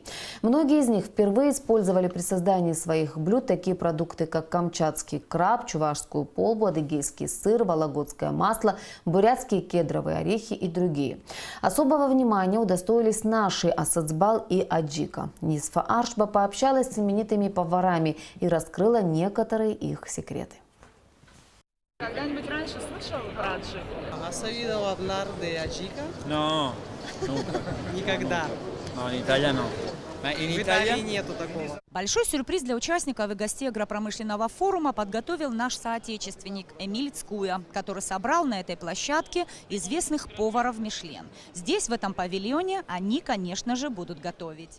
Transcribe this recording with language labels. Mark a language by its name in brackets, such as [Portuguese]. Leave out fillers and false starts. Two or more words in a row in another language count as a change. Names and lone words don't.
[Russian] Многие из них впервые использовали при создании своих блюд такие продукты, как камчатский краб, чувашскую полбу, адыгейский сыр, вологодское масло, бурятские кедровые орехи и другие. Особого внимания удостоились наши Асацбал и Аджика. Нисфа Аршба пообщалась с именитыми поварами и раскрыла некоторые их секреты. Когда-нибудь раньше слышал про аджик? [Spanish] ¿Has oído hablar de ajica? No, nunca. [Russian] Никогда. [Spanish] No, en Italia no. [Russian] В Италии нету такого. Большой сюрприз для участников и гостей агропромышленного форума подготовил наш соотечественник Эмиль Цкуя, который собрал на этой площадке известных поваров Мишлен. Здесь, в этом павильоне, они, конечно же, будут готовить.